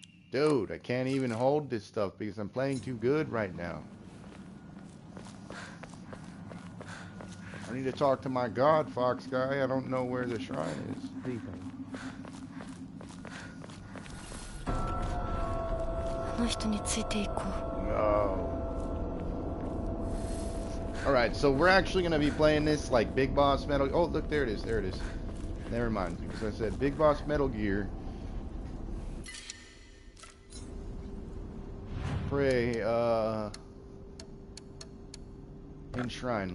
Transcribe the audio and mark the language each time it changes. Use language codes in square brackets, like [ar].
[en] Dude, I can't even hold this stuff because I'm playing too good right now. I need to talk to my god, fox guy. I don't know where the shrine is. [ja] あの人についていこう。 [en] No. Alright, so we're actually going to be playing this like Big Boss Metal... Oh, look, there it is. There it is. Never mind, because I said Big Boss Metal Gear. Pray, Enshrine.